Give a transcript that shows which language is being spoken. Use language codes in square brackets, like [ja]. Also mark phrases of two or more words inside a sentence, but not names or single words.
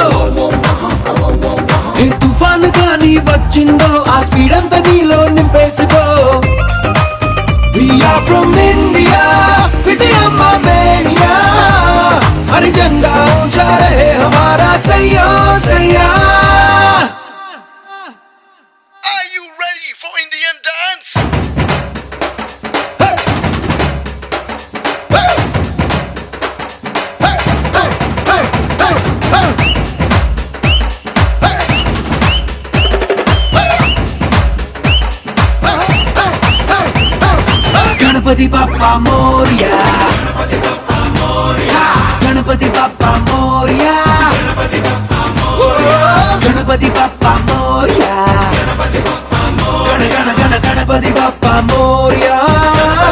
[te] తుఫాను కానీ వచ్చిందో ఆ స్పీడ్ అంతా నీలో నింపేసుకో [en] We are from India, Vidya Mania. [hi] हर झंडा ऊंचा रहे हमारा सैया सैया. [en] Are you ready for Indian dance? Hey! Hey! Hey! Hey! Hey! Hey! Hey! [mr] गणपति बप्पा मोरया गणपति बप्पा मोरया गणपति बप्पा मोरया गण गण गण गणपति बप्पा मोरया